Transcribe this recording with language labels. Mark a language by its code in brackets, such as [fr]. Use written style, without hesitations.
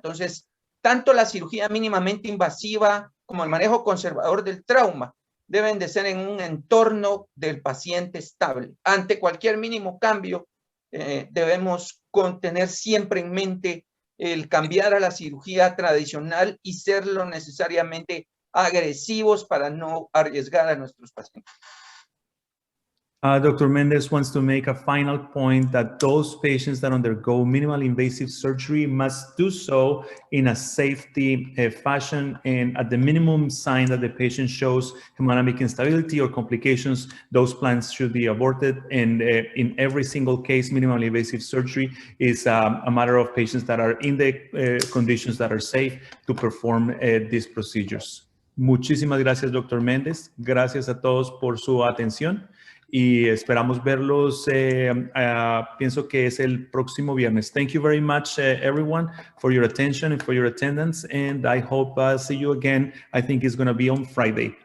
[es] Entonces, tanto la cirugía mínimamente invasiva como el manejo conservador del trauma deben de ser en un entorno del paciente estable. Ante cualquier mínimo cambio, debemos tener siempre en mente el cambiar a la cirugía tradicional y serlo necesariamente agresivos para no arriesgar a nuestros pacientes. [en] Dr. Mendez wants to make a final point that those patients that undergo minimally invasive surgery must do so in a safety fashion, and at the minimum sign that the patient shows hemodynamic instability or complications, those plans should be aborted. And in every single case, minimally invasive surgery is a matter of patients that are in the conditions that are safe to perform these procedures. [es] Muchísimas gracias, Dr. Mendez. Gracias a todos por su atención. Y esperamos verlos, pienso que es el próximo viernes. [en] Thank you very much, everyone, for your attention and for your attendance. And I hope see you again. I think it's going to be on Friday.